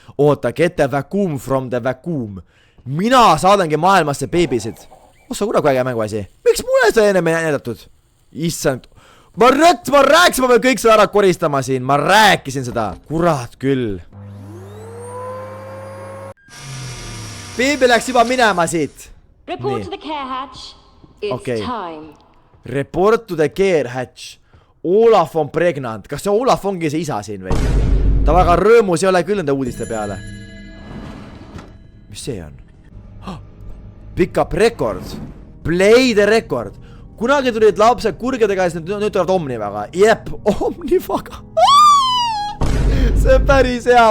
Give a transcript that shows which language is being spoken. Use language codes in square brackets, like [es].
[en] Oota, get the vacuum from the vacuum. [et] Mina saadangi maailmasse beebisid. Ossa, kuule kui äge mängu asi. Miks mulle seda enne ei näidatud? Issand. Ma rääkisin, ma pean kõik seda ära koristama siin. Ma rääkisin seda. Kurat küll. Beebi läks juba minema siit. [en] Report to the care hatch. It's time. Report to the care hatch. Olaf on pregnant. [et] Kas see Olaf ongi see isa siin või? Ta väga rõõmus ei ole küll nende uudiste peale. Mis see on? [en] Pick up record. Play the record. [et] Kunagi tulid lapsed kurgedega ja nüüd tulevad Omnivaga. Jep, Omnivaga. See on päris hea.